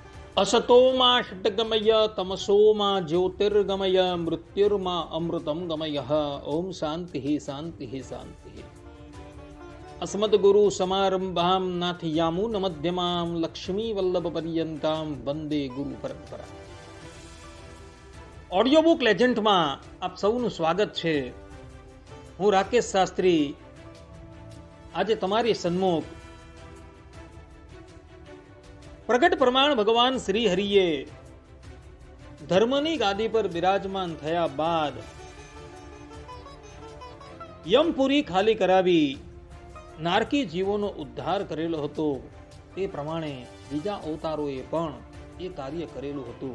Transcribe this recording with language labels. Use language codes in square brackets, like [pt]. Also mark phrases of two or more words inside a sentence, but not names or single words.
[sa] असतोमा षट्गमय तमसोमा ज्योतिर्गमय मृत्युर्मा अमृतं गमय। ओम शांति शांति शांति। अस्मद्गुरु समारंभां नाथयामुन मध्यमां लक्ष्मी वल्लभ पर्यंतां वंदे गुरु परंपरा। [gu] ऑडियो बुक लेजेंडમાં આપ સૌનું સ્વાગત છે। હું રાકેશ શાસ્ત્રી આજે તમારી સન્મુખ પ્રગટ પ્રમાણ ભગવાન શ્રી હરિએ ધર્મની ગાદી પર બિરાજમાન થયા બાદ યમપુરી ખાલી કરાવી નારકી જીવોનો ઉદ્ધાર કરેલો હતો, તે પ્રમાણે બીજા અવતારોએ પણ એ કાર્ય કરેલું હતું।